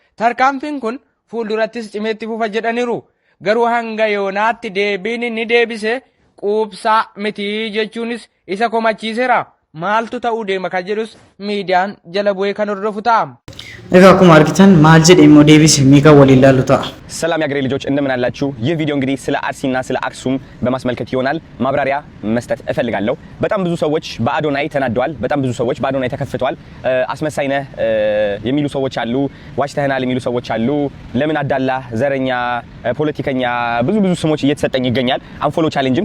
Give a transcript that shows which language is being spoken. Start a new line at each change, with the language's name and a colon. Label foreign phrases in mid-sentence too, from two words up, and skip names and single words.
Oromo: Tarkaanfiin kun fuuldurattis cimeetti fufa jedhaniiru. garuu hanga yoonaatti deebiin inni deebise quubsaa miti jechuunis isa komachiiseera. Maaltu ta'uu deema kan jedhus miidiyaan jala bu'ee kan hordofu ta'a. Egaa akkuma argitan maal jedhee immoo deebise miika waliin ilaallu ta'a.
Amharic: ሰላም ያገሬ ልጆች እንደምን አላችሁ? ይህ ቪዲዮ እንግዲህ ስለ አርሲና ስለ አክሱም በማስመልከት ይሆናል። ማብራሪያ መስጠት እፈልጋለሁ። በጣም ብዙ ሰዎች በአዶናይ ተናደዋል። በጣም ብዙ ሰዎች በአዶናይ ተከፍተዋል። አስመሳይ ነህ የሚሉ ሰዎች አሉ። ዋሽተህናል የሚሉ ሰዎች አሉ። ለምን አዳላ፣ ዘረኛ፣ ፖለቲከኛ ብዙ ስሞች እየተሰጠኝ ይገኛል። አንፎሎ ቻሌንጅም